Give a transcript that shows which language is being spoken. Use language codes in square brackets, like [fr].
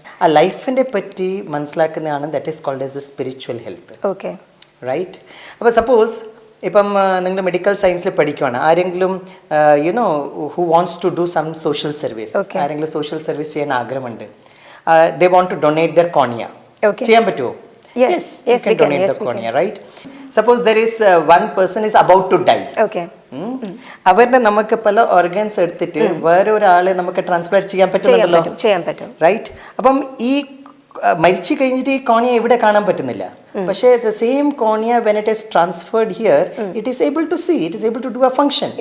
[ml] ആ ലൈഫിനെ പറ്റി മനസ്സിലാക്കുന്നതാണ് [en] That is called as a spiritual health. Okay, right. [ml] അപ്പോൾ സപ്പോസ് ഇപ്പം നിങ്ങൾ മെഡിക്കൽ സയൻസിൽ പഠിക്കുവാണ്, ആരെങ്കിലും [en] you know who wants to do some social service, [ml] ആരെങ്കിലും സോഷ്യൽ സർവീസ് ചെയ്യാൻ ആഗ്രഹമുണ്ട്, [en] they want to donate their cornea, [ml] ചെയ്യാൻ പറ്റുമോ? [en] Yes, you can donate the cornea, right? Suppose there is one person is about to die. Okay. [ml] അവരുടെ നമുക്ക് പല organs എടുത്തിട്ട് വേറെ ഒരാളെ നമുക്ക് ട്രാൻസ്പ്ലാന്റ് ചെയ്യാൻ പറ്റുന്നുണ്ടല്ലോ, ചെയ്യാൻ പറ്റും, [en] Right? [ml] അപ്പം ഈ മരിച്ചു കഴിഞ്ഞിട്ട് ഈ കോണിയ ഇവിടെ കാണാൻ പറ്റുന്നില്ല. പക്ഷേ [en] The same cornea when it is transferred here it is able to see, it is able to do a function.